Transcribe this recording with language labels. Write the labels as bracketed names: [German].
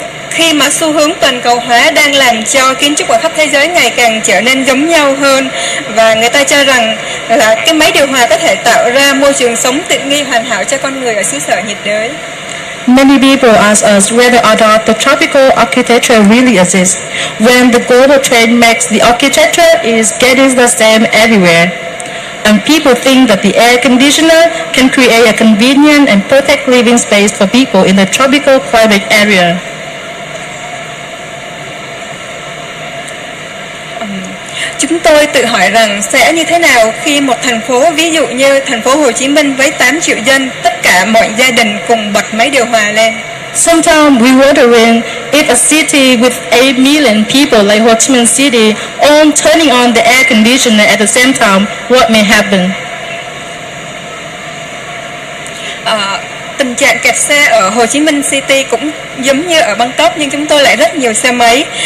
[Vietnamese] Khi mà xu hướng toàn cầu hóa đang làm cho kiến trúc ở khắp thế giới ngày càng trở nên giống nhau hơn và người ta cho rằng là cái máy điều hòa có thể tạo ra môi trường sống tiện nghi hoàn hảo cho con người ở xứ sở nhiệt đới. [English] Many people ask us whether or not the tropical architecture really exists, when the global trend makes the architecture is getting the same everywhere. And people think that the air conditioner can create a convenient and perfect living space for people in the tropical climate area. [Vietnamese] Chúng tôi tự hỏi rằng sẽ như thế nào khi một thành phố ví dụ như thành phố Hồ Chí Minh với 8 triệu dân, tất cả mọi gia đình cùng bật máy điều hòa lên. [English] Sometimes we wondering if a city with 8 million people like Ho Chi Minh City all turning on the air conditioner at the same time, what may happen? [Vietnamese] Tình trạng kẹt xe ở Hồ Chí Minh City cũng giống như ở Bangkok, nhưng chúng tôi lại rất nhiều xe máy.